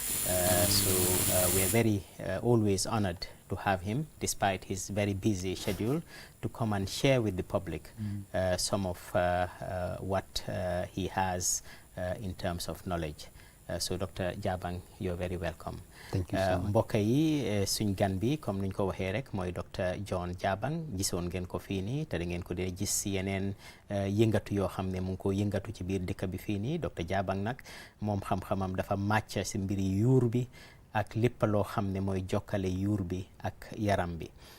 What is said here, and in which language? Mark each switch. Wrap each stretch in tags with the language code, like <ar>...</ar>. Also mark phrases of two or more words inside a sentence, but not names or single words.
<en>So we are very always honored to have him, despite his very busy schedule, to come and share with the public some of what he has in terms of knowledge. So Dr. Jabang, you're very welcome. Thank you so much.</en> <wo>Mbokk yi suñ gan bi comme nuñ ko waxee rek mooy Dr. John Jabang gisoon ngeen ko fii nii te da ngeen ko dee gis si yeneen yëngatu yoo xam ne mu ngi ko yëngatu ci biir dëkk bi fii nii Dr. Jabang nag moom xam-xamam dafa màcc si mbiri yuur bi ak lépp loo xam ne mooy jokkale yuur bi ak yaram bi.</wo>